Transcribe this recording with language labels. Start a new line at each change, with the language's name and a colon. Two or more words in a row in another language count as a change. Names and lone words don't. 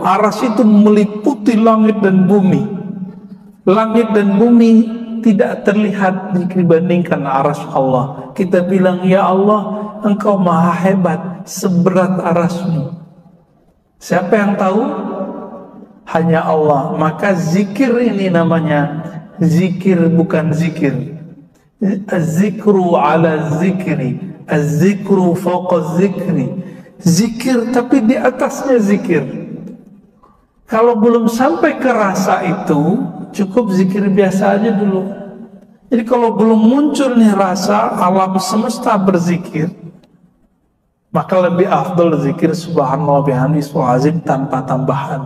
Indonesian: Aras itu meliputi langit dan bumi. Langit dan bumi tidak terlihat dibandingkan aras Allah. Kita bilang ya Allah, Engkau maha hebat seberat arasmu. Siapa yang tahu? Hanya Allah. Maka zikir ini namanya zikir bukan zikir.
Arabic: الذكر على الذكر، الذكر فوق الذكر.
Indonesian: Zikir tapi di atasnya zikir. Kalau belum sampai ke rasa itu, cukup zikir biasa aja dulu. Jadi kalau belum muncul nih rasa alam semesta berzikir, maka lebih afdol zikir
Arabic: سبحان الله بحمده سبحان الله العظيم
Indonesian: tanpa tambahan.